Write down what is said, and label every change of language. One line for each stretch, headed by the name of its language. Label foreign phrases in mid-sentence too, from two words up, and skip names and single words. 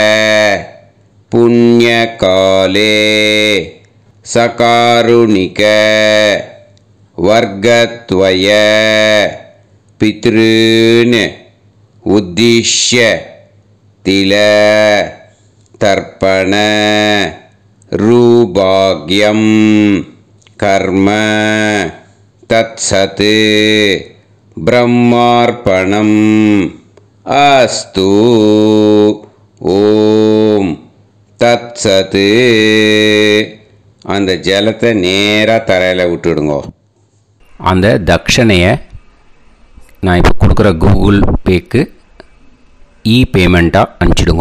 Sanskrit: पुण्यकाले सकारुणिक वर्गत्वय पितॄन् उद्दिश्य तिल तर्पण रूभाग्यं कर्म तत्सत् ब्रह्मार्पणम् अस्तु ॐ तत्सत्.
Tamil: அந்த ஜலத்தை நேராக தரையில் விட்டுடுங்க. அந்த தட்சணையை நான் இப்போ கொடுக்குற கூகுள் பேக்கு பேமெண்ட்டாக அனுப்பிச்சிடுங்க.